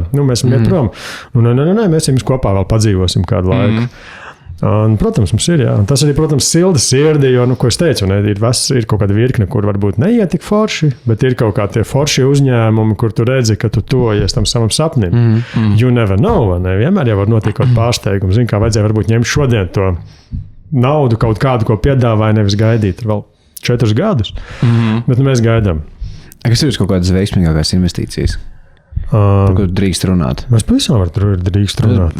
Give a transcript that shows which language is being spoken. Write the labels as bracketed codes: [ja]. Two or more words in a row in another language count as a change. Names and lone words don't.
[lv] Mēs ejam prom. Nē, mēs jums kopā vēl padzīvosim kādu laiku. Un, protams, mums ir, jā. Un tas arī, protams, silda sirdi, jo, ko es teicu, ir kaut kāda virkne, kur varbūt neiet tik forši, bet ir kaut kā tie forši uzņēmumi, kur tu redzi, ka tu tojies tam savam sapnim. [en] You never know, [lv] ne? Vienmēr jau var notikt kaut pārsteigums. Zini, kā vajadzēja varbūt ņemt šodien to naudu kaut kādu, ko piedāvāja, nevis gaidīt vēl 4 gadus. Bet mēs gaidām. Kas ir kaut kādas veiksmīgākās investīcijas? Par ko drīkst runāt? Mēs pavisam drīkst runāt.